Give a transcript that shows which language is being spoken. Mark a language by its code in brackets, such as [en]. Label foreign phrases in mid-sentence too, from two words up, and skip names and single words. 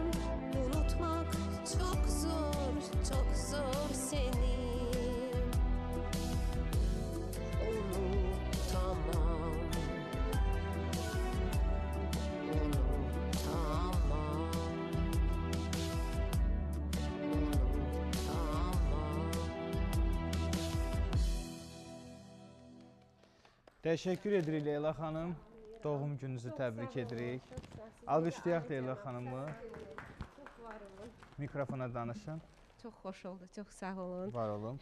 [tr] Unutmak çok zor, çok zor seni. Unutamam, unutamam, unutamam. [az] Təşəkkür edirik Leyla xanım. Doğum gününüzü təbrik edirik. Alqışlayaq Leyla xanımı. Mikrofona danışın. Çox xoş oldu, çox sağ olun. Var olun.